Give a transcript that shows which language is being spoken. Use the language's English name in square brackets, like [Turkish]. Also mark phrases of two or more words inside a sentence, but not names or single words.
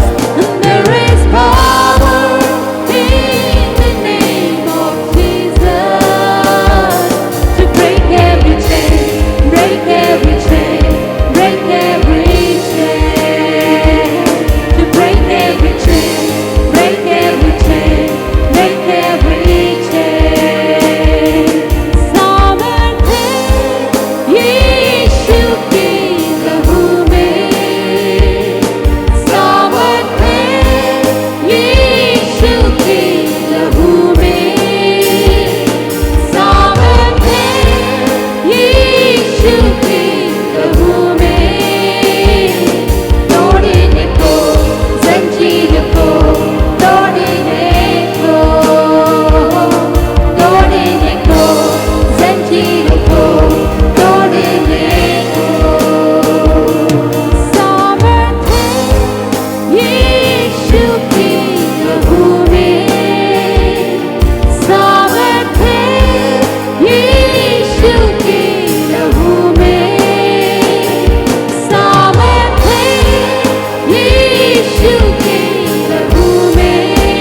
[English] There is power in the name of Jesus to break every chain, break every chain, break every chain, to break every chain, break every chain, break every chain. [Hindi] सामर्थ्य यीशु की लहू में, सामर्थ्य यीशु की लहू में, सामर्थ्य यीशु की लहू में. तोड़ने को जंजीर को तोड़ने को, तोड़ने को जंजीर को तोड़ने को। सामर्थ्य यीशु की लहू में, सामर्थ्य यीशु की लहू में, सामर्थ्य यीशु की लहू में।